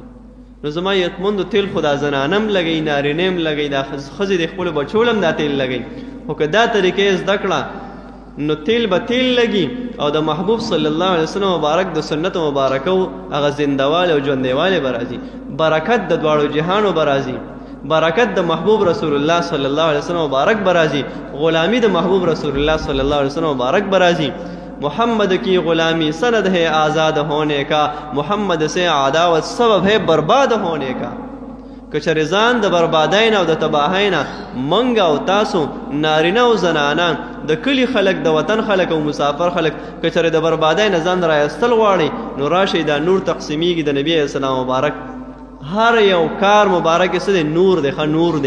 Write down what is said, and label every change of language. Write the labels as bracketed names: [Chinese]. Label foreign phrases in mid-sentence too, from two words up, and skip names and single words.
[Pashto] نو زما یتمندو تیل خو دا زنانه هم لګوي، نارینه هم لګوي، دا ښځې د خپلو بچو هم دا تیل لګوي، خو که دا طریقې زده کړه نو تیل به تیل لګي او د محبوب [Arabic] صلی الله علیه وسلم [Pashto] مبارک د سنتو مبارکو هغه زندهوالی او ژوندیوالی به راځي، برکت د دواړو جهانو به راځي، برکت د محبوب رسول الله [Arabic] صلی الله علیه وسلم [Pashto] مبارک به راځي، غلامی د محبوب رسول الله [Arabic] صلی الله علیه وسلم [Pashto] مبارک به راځي. [Urdu] محمد کی غلامی سند ہے آزاد ہونے کا، محمد سے عداوت سبب ہے برباد ہونے کا. [Pashto] که چېرې ځان د بربادۍ نه او د تباهۍ نه موږ او تاسو نارینه او زنانه د کلي خلک د وطن خلک او مسافر خلک که چېرې د بربادۍ نه ځان رایستل غواړئ نو راشئ دا نور تقسیمیږي د نبي [Arabic] علیه السلام [Pashto] مبارک هر یو کار مبارک څه دی نور دی، ښه نور دی.